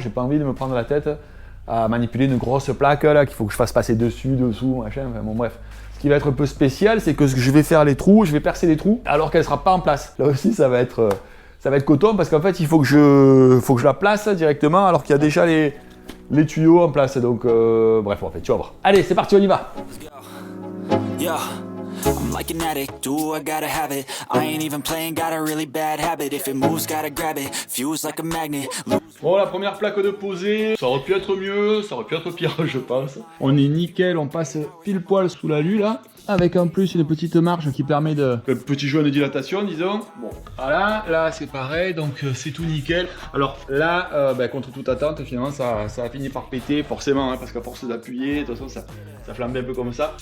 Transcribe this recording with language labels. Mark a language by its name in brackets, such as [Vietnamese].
[French] J'ai pas envie de me prendre la tête à manipuler une grosse plaque là qu'il faut que je fasse passer dessus, dessous, machin. Enfin bon bref. Ce qui va être un peu spécial, c'est que je vais faire les trous, je vais percer les trous alors qu'elle sera pas en place. Là aussi, ça va être coton parce qu'en fait, il faut que je la place directement alors qu'il y a déjà les tuyaux en place. Donc bref, en fait, tu vas voir. Allez, c'est parti, on y va. [English] I'm like an addict, do I gotta have it. I ain't even playing, got a really bad habit. If it moves, gotta grab it, fuse like a magnet. [French] Bon, la première plaque de posée, ça aurait pu être mieux, ça aurait pu être pire, je pense. On est nickel, on passe pile poil sous la lue là. Avec en plus une petite marge qui permet un petit joint de dilatation, disons. Bon, voilà, là c'est pareil, donc c'est tout nickel. Alors là, contre toute attente, finalement ça a fini par péter, forcément, hein, parce qu'à force d'appuyer, de toute façon ça flambe un peu comme ça.